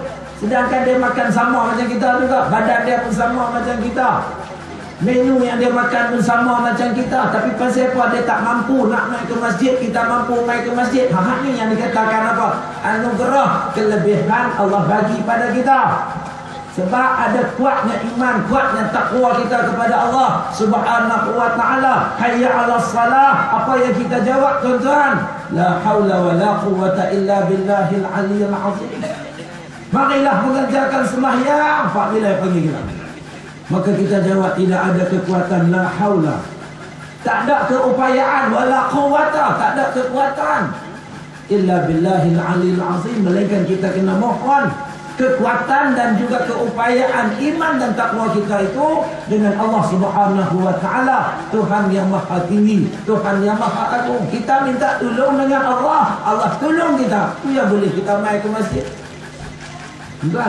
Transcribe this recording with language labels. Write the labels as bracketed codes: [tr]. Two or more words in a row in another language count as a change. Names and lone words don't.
[ms] Sedangkan dia makan sama macam kita juga, badan dia pun sama macam kita, menu yang dia makan pun sama macam kita. Tapi pasal apa dia tak mampu nak naik ke masjid, kita mampu naik ke masjid. Ni yang dikatakan apa? Anugerah, kelebihan Allah bagi pada kita. Sebab ada kuatnya iman, kuatnya takwa kita kepada Allah Subhanahu wa ta'ala. [ar] حي على الصلاة. [ms] Apa yang kita jawab, tuan-tuan? [ar] لا حول ولا قوة إلا بالله العلي العظيم. [ms] Marilah mengerjakan sembahyang. Pak bila panggil kita, maka kita jawab tidak ada kekuatan, [ar] لا حول. [ms] Tak ada keupayaan, [ar] ولا قوة, [ms] tak ada kekuatan [ar] إلا بالله العلي العظيم. [ms] Melainkan kita kena mohon kekuatan dan juga keupayaan iman dan takwa kita itu dengan Allah Subhanahu wa ta'ala, Tuhan yang maha tinggi, Tuhan yang maha agung. Kita minta tolong dengan Allah, Allah tolong kita. Itu yang boleh kita mai ke masjid, tuan.